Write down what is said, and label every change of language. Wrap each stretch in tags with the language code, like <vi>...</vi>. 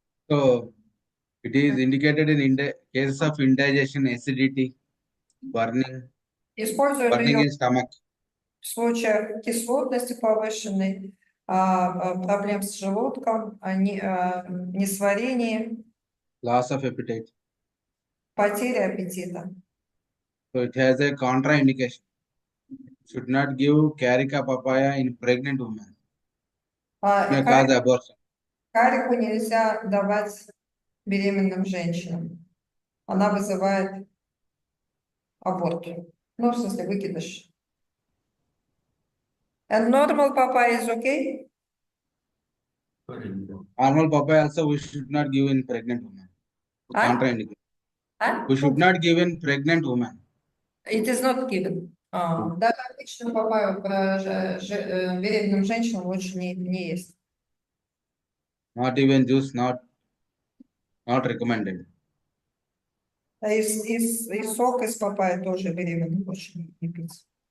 <en>So it is indicated in cases of indigestion, acidity, burning</en> <ru>Используют ее</ru> <en>in stomach.</en> <ru>в случае кислотности повышенной, проблем с желудком, несварении,</ru> <en>Loss of appetite.</en> <ru>потери аппетита.</ru> <en>So it has a contraindication. Should not give Carica papaya in pregnant women. May cause abortion.</en> <ru>Карику нельзя давать беременным женщинам. Она вызывает аборт. Ну, в смысле, выкидыш.</ru> <en>And normal papaya is okay? Normal papaya also we should not give in pregnant women. Contraindication. We should not give in pregnant women. It is not given.</en> <ru>Даже обычную папайю беременным женщинам лучше не есть.</ru> <en>Not even juice, not recommended.</en> <ru>И сок из папайи тоже беременным лучше не пить.</ru>